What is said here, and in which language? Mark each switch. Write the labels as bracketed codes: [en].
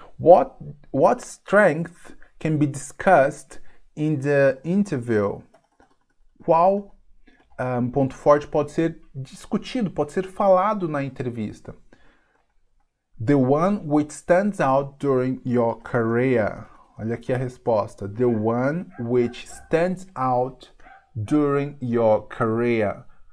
[en] What strength can be discussed in the interview? [pt] Qual ponto forte pode ser discutido, pode ser falado na entrevista? [en] The one which stands out during your career. [pt] Olha aqui a resposta. [en] The one which stands out during your career.